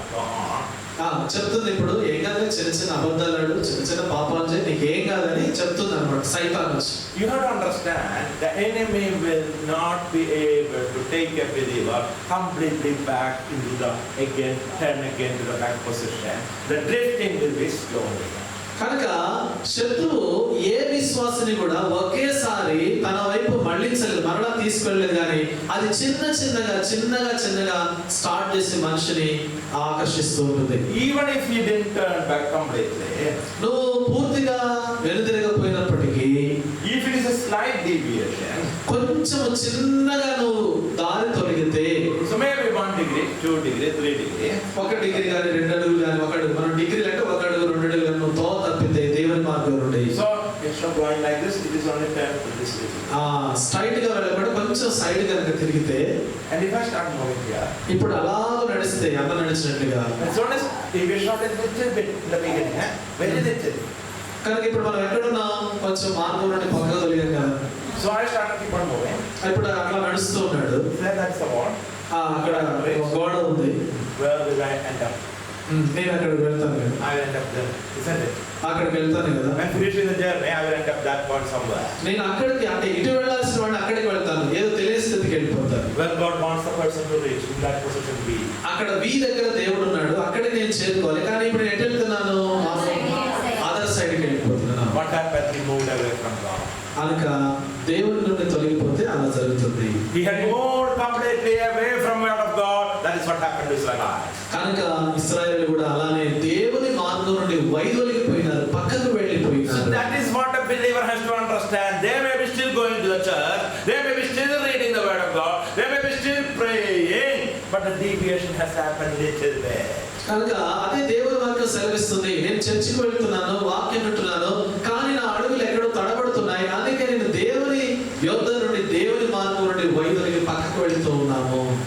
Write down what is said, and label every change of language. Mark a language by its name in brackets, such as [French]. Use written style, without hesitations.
[English] Go on. [Telugu] చెప్తుంది ఇప్పుడు ఏం కాదని, చిన్న చిన్న అబద్ధాలు ఆడు, చిన్న చిన్న పాపాలు చేయి, నీకు ఏం కాదని చెప్తుంది అనమాట సైతాన్ వచ్చి. [English] You have to understand the enemy will not be able to take a believer completely back into the turn again to the back position. The drifting will be slowly. [Telugu] కనుక శత్రువు ఏ విశ్వాసిని కూడా ఒకేసారి తన వైపు మళ్ళించలేదు, మరలా తీసుకెళ్ళలేదు, కానీ అది చిన్నగా స్టార్ట్ చేసి మనిషిని ఆకర్షిస్తూ ఉంటుంది. [English] Even if you didn't turn back completely, [Telugu] నువ్వు పూర్తిగా వెనుదిరగపోయినప్పటికీ, [English] if it is a slight deviation, [Telugu] కొంచెం చిన్నగా నువ్వు దారి తొలగితే, [English] so maybe 1 degree, 2 degree, 3 degree, [Telugu] 1 degree కానీ 2 అడుగులు కానీ, 1 అడుగు, మనం డిగ్రీలు అంటే 1 అడుగు 2 అడుగులు కానీ నువ్వు తో తప్పితే దేవుని మార్గం నుండి. [English] so instead of going like this, it is only turn to this way. [Telugu] Straight గా వెళ్ళకుండా కొంచెం సైడ్ కనుక తిరిగితే, [English] and if I start moving here, [Telugu] ఇప్పుడు అలా నడిస్తే అన్న నడిచినట్లుగా, [English] so if you short a little bit in the beginning, very little. [Telugu] కనుక ఇప్పుడు మనం ఎక్కడున్నాం, కొంచెం మార్గం నుండి పక్కకు తొలిగాం కదా. [English] So I started keep on moving. [Telugu] ఇప్పుడు అట్లా నడుస్తూ ఉన్నాడు. [English] That's the wall. [Telugu] అక్కడ గోడ ఉంది. [English] Where will I end up? [Telugu] నేను అక్కడికి వెళ్తాను కదా. [English] I will end up there, isn't it? [Telugu] అక్కడికి వెళ్తాను కదా. [English] When finishing the journey, I will end up that point somewhere. [Telugu] నేను అక్కడికి, అంటే ఇటు వెళ్ళాల్సిన వాడిని అక్కడికి వెళ్తాను, ఏదో తెలియని స్థితికి వెళ్ళిపోతాను. [English] Where God wants the person to reach, in that position be. [Telugu] అక్కడ వి దగ్గర దేవుడు ఉన్నాడు, అక్కడికి నేను చేరుకోవాలి, కానీ ఇప్పుడు ఎటు వెళ్తున్నాను, [English] other సైడ్కి [Telugu] వెళ్ళిపోతున్నాను. [English] What happened? He moved away from God. [Telugu] కనుక దేవుడి నుండి తొలగిపోతే అలా జరుగుతుంది. [English] He had moved completely away from the word of God. That is what happened to Israel. [Telugu] కనుక ఇశ్రాయేలు కూడా అలానే దేవుని మార్గం నుండి వైదొలిగిపోయినారు, పక్కకు వెళ్ళిపోయినారు. [English] So that is what a believer has to understand. They may be still going to the church, they may be still reading the word of God, they may be still praying, but the deviation has happened little bit. [Telugu] కనుక అదే దేవుని వాక్యం సెలవిస్తుంది, నేను చర్చికి వెళ్తున్నాను, వాక్యం వింటున్నాను, కానీ నా అడుగులు ఎక్కడో తడబడుతున్నాయి, అందుకే నేను దేవుని యోధ నుండి, దేవుని మార్గం నుండి వైదొలిగి పక్కకు వెళ్తూ ఉన్నాము.